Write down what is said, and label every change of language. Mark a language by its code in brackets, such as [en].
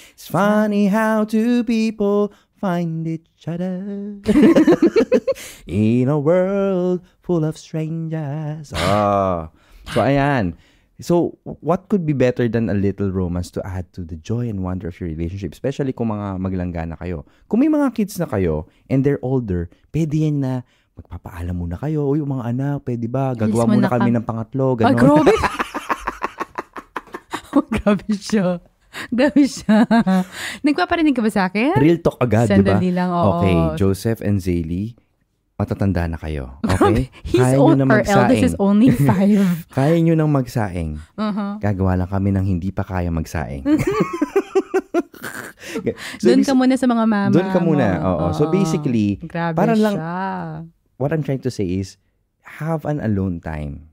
[en] It's funny how two people find each other in a world full of strangers. So, ayan. So, what could be better than a little romance to add to the joy and wonder of your relationship? [tl] Especially kung mga maglangga na kayo. Kung may mga kids na kayo and they're older, pwede yan na magpapaalam muna kayo. Uy, mga anak, pwede ba? Gagawa muna kami ng pangatlo. Ganon. Grabe. Grabe siya. Grabe siya. Nagpaparinig ka ba sa akin? Real talk agad, di ba? Sandali lang, oo. Okay, Joseph and Zaylee, matatanda na kayo. Okay? [en] Kaya nyo nang magsaing. Our eldest is only 5. [tl] Kaya nyo nang magsaing. Gagawa lang kami ng hindi pa kaya magsaing. So, doon ka muna sa mga mama. Doon ka muna. Oo. So basically, grabe parang siya. [en] Lang, what I'm trying to say is, have an alone time.